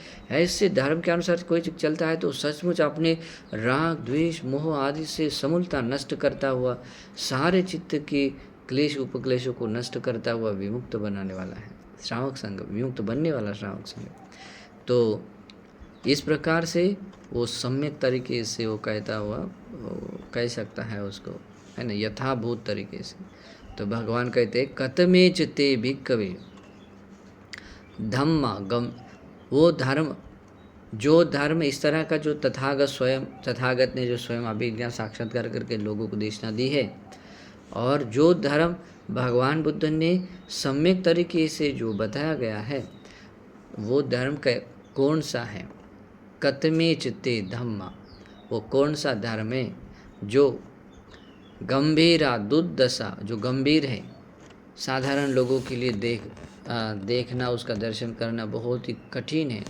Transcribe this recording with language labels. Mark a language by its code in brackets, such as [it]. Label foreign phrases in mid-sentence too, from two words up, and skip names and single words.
[hi] ऐसे धर्म के अनुसार कोई चलता है तो सचमुच अपने राग द्वेष मोह आदि से समूलता नष्ट करता हुआ, सारे चित्त के क्लेश उपक्लेशों को नष्ट करता हुआ विमुक्त बनाने वाला है श्रावक संग, विमुक्त बनने वाला श्रावक संग। तो इस प्रकार से वो सम्यक तरीके से वो कहता हुआ कह सकता है उसको, है ना, यथाभूत तरीके से। तो भगवान कहते हैं [pi] कतमे चिते भिक्खवे धम्मा गम, [hi] वो धर्म जो धर्म इस तरह का जो तथागत ने जो स्वयं अभिज्ञा साक्षात्कार करके लोगों को देशना दी है, और जो धर्म भगवान बुद्ध ने सम्यक तरीके से जो बताया गया है, वो धर्म कौन सा है, [pi] कतमे चित्ते धम्मा, [hi] वो कौन सा धर्म है जो [pi] गंभीरा दुर्दशा, [hi] जो गंभीर है, साधारण लोगों के लिए देखना, उसका दर्शन करना बहुत ही कठिन है।